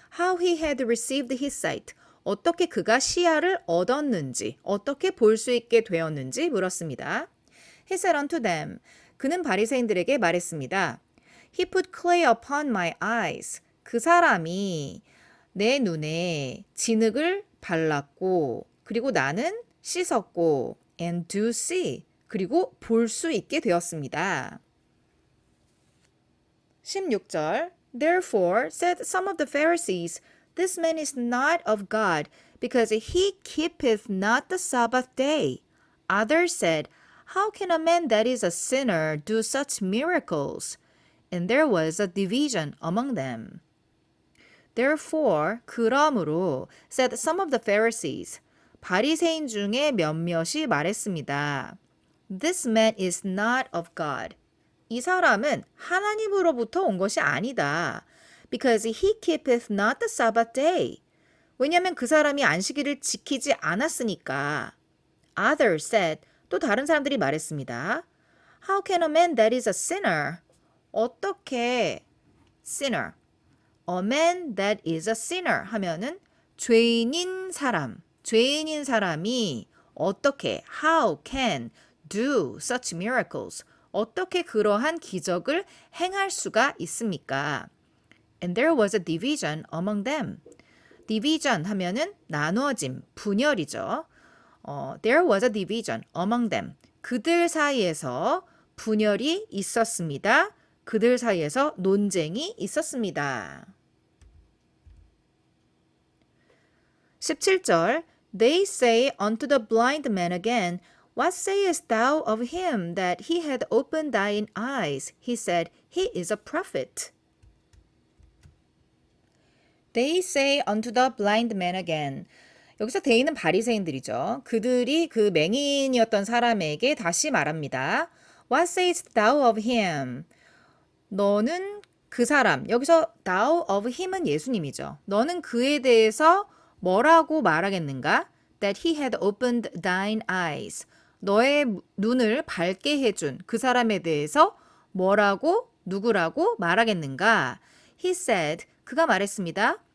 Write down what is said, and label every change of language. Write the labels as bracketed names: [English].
[English] How he had received his sight. [Korean] 어떻게 그가 시야를 얻었는지, 어떻게 볼 수 있게 되었는지 물었습니다. [English] He said unto them, [Korean] 그는 바리새인들에게 말했습니다. [English] He put clay upon my eyes. [Korean] 그 사람이 내 눈에 진흙을 발랐고, 그리고 나는 씻었고, [English] and do see. [Korean] 그리고 볼 수 있게 되었습니다. [English] 16절 Therefore said some of the Pharisees, This man is not of God, because he keepeth not the Sabbath day. Others said, How can a man that is a sinner do such miracles? And there was a division among them. Therefore, [Korean] 그러므로, [English] said some of the Pharisees, [Korean] 바리새인 중에 몇몇이 말했습니다. [English] This man is not of God. [Korean] 이 사람은 하나님으로부터 온 것이 아니다. [English] Because he keepeth not the Sabbath day. [Korean] 왜냐하면 그 사람이 안식일을 지키지 않았으니까. [English] Others said, [Korean] 또 다른 사람들이 말했습니다. [English] How can a man that is a sinner? [Korean] 어떻게 [English] sinner? A man that is a sinner [Korean] 하면은 죄인인 사람이 어떻게 [English] how can do such miracles? [Korean] 어떻게 그러한 기적을 행할 수가 있습니까? [English] And there was a division among them. division [Korean] 하면은 나누어짐, 분열이죠. [English] There was a division among them. [Korean] 그들 사이에서 분열이 있었습니다. 그들 사이에서 논쟁이 있었습니다. [English] 17절 They say unto the blind man again, What sayest thou of him that he had opened thine eyes? He said, He is a prophet. They say unto the blind man again. [Korean] 여기서 [English] they [Korean] 는 바리새인들이죠. 그들이 그 맹인이었던 사람에게 다시 말합니다. [English] What sayest thou of him? [Korean] 너는 그 사람, 여기서 [English] thou of him [Korean] 은 예수님이죠. 너는 그에 대해서 뭐라고 말하겠는가? [English] That he had opened thine eyes. [Korean] 너의 눈을 밝게 해준 그 사람에 대해서 뭐라고, 누구라고 말하겠는가? [English] He said, [Korean] 그가 말했습니다.